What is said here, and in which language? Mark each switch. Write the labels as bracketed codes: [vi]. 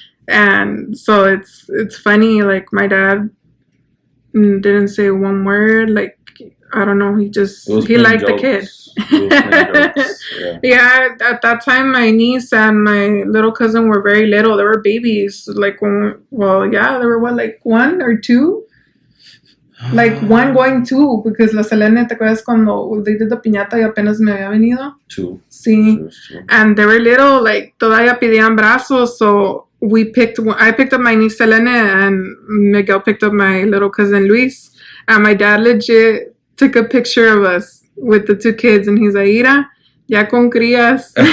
[en] And so it's funny, like my dad didn't say one word, like I don't know, he liked the kid. Yeah. Yeah, at that time my niece and my little cousin were very little. They were babies. Like they were what, like 1 or 2? Like 1 going 2, because [es] la Selene, ¿te acuerdas cuando [en] they did the piñata [es] y apenas me había venido? [en] 2. [es] Sí. [en] Two. And they were little, like [es] todavía pedían brazos, [en] so I picked up my niece Selene, and Miguel picked up my little cousin Luis, and my dad legit took a picture of us with the 2 kids, and he's like, [es] Ira, ya con crías.